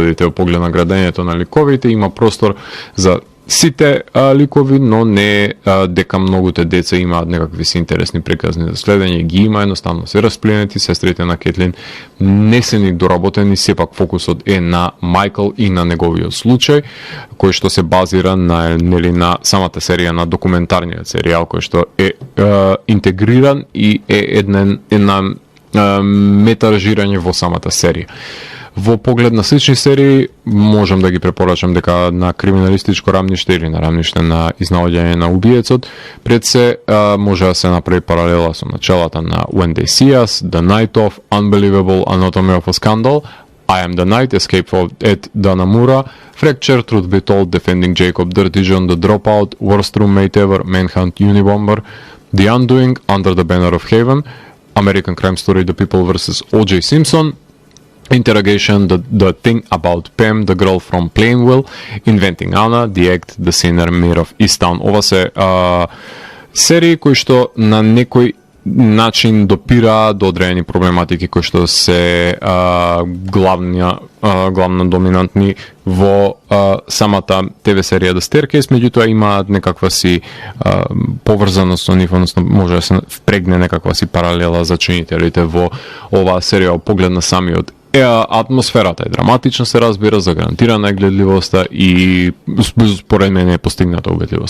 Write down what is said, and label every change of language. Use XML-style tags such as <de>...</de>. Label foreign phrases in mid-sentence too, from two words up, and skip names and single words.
<mk>Во поглед на градењето на ликовите има простор за сите ликови, но не дека многуте деца имаат некакви си интересни приказни за следење, ги има, едноставно се распленети, сестрите на Кетлин не се ни доработени, сепак фокусот е на Майкл и на неговиот случај, кој што се базира на самата серија на документарниот серијал, кој што е интегриран и е една метаражирање во самата серија. Во поглед на слични серии, можам да ги препорачам дека на криминалистичко рамниште или на рамниште на изнаоѓање на убиецот, пред се може да се направи паралела со началата на When They See Us, The Night Of, Unbelievable Anatomy of a Scandal, I Am The Night, Escape of Ed Danamura, Fracture, Truth Be Told, Defending Jacob, Dirty John, The Dropout, Worst Roommate Ever, Manhunt, Unibomber, The Undoing, Under the Banner of Heaven, American Crime Story, The People vs. O.J. Simpson, Interrogation, the Thing About Pam, The Girl from Plainville, Inventing Anna, The Act, The Sinner, Mayor of Easttown. Ова се серии кои што на некој начин допира до одредени проблематики кои што се главно доминантни во самата ТВ серија The Staircase, меѓутоа имаат некаква си поврзаност со нив, односно може да се впрегне некаква си паралела за чинителите во оваа серија, поглед на самиот атмосферата е драматична, се разбира, загарантирана е гледливоста и според мене е постигната убедливоста.</mk>